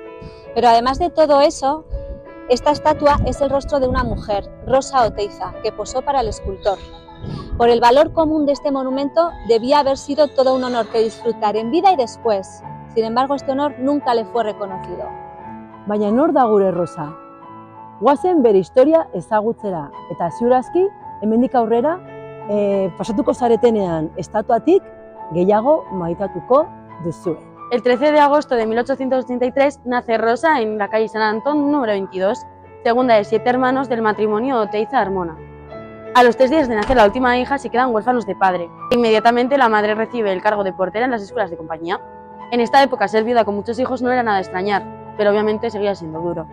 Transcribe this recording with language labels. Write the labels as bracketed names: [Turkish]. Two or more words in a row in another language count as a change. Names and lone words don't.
[Spanish] Pero además de todo eso, esta estatua es el rostro de una mujer, Rosa Oteiza, que posó para el escultor. Por el valor común de este monumento, debía haber sido todo un honor que disfrutar en vida y después. Sin embargo, este honor nunca le fue reconocido. [Basque] Baina nor da gure Rosa? Goazen bere historia ezagutzera, eta ziurazki, hemendik aurrera, pasatuko zaretenean estatuatik gehiago maitatuko duzue. [Spanish] El 13 de agosto de 1883 nace Rosa en la calle San Antón número 22, segunda de 7 hermanos del matrimonio Oteiza-Armona. A los 3 días de nacer la última hija se quedan huérfanos de padre. Inmediatamente la madre recibe el cargo de portera en las escuelas de compañía. En esta época ser viuda con muchos hijos no era nada de extrañar, pero obviamente seguía siendo duro.